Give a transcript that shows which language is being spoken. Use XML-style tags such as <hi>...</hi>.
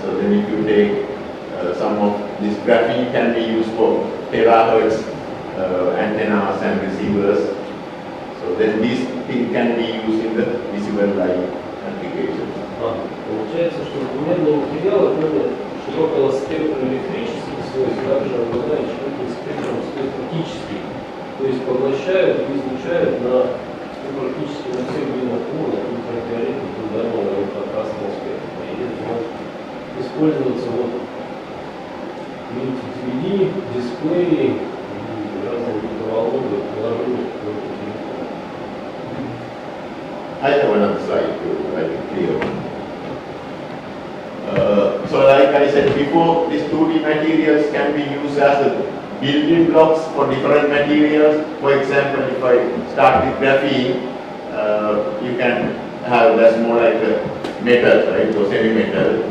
<en>So then if you take some of this graphene can be used for terahertz antennas and receivers. So then these things can be used in the visible light applications.</en> <ru>Получается, что двумерные материалы, кроме широкого спектра электрических свойств, также обладают широким спектром свойств оптических, то есть поглощают и излучают практически на всех длинах волн, ультрафиолетового, туннельного и инфракрасного спектра. И это может использоваться DVD, дисплеи, разные микроволновые приложения.</ru> <en>I have another slide to make it clear. So like I said before, these 2D materials can be used as building blocks for different materials. For example, if I start with graphene, you can have that's more like a metal, right? So semi-metal.</en>